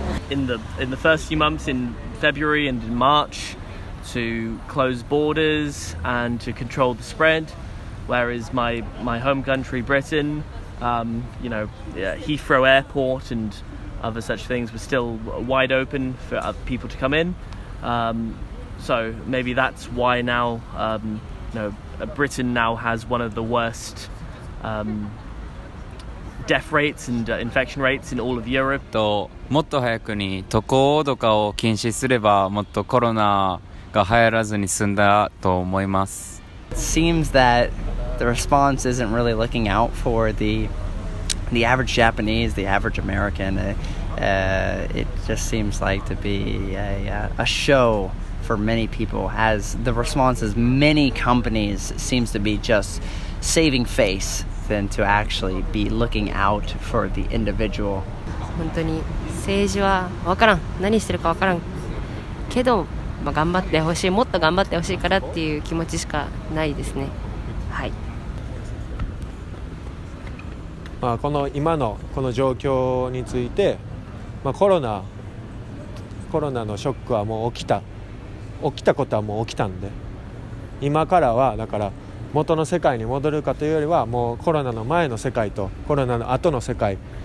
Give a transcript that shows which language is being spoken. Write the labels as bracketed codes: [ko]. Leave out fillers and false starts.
[en] In the first few months in February and in March, to close borders and to control the spread, whereas my home country Britain, Heathrow Airport and other such things were still wide open for people to come in. So maybe that's why now, Britain now has one of the worst death rates and infection rates in all of Europe. [ja] もっと早くに渡航とかを禁止すればもっとコロナが流行らずに済んだと思います。 [en] It seems that the response isn't really looking out for the average Japanese, the average American. It just seems like to be a show for many people, as the responses many companies seems to be just saving face than to actually be looking out for the individual. [ja] 本当に政治は分からん、何してるか分からんけど、頑張ってほしい、もっと頑張ってほしいからっていう気持ちしかないですね。はい。この今のこの状況について、コロナのショックはもう起きたことはもう起きたんで、今からはだから元の世界に戻るかというよりは、もうコロナの前の世界とコロナの後の世界っ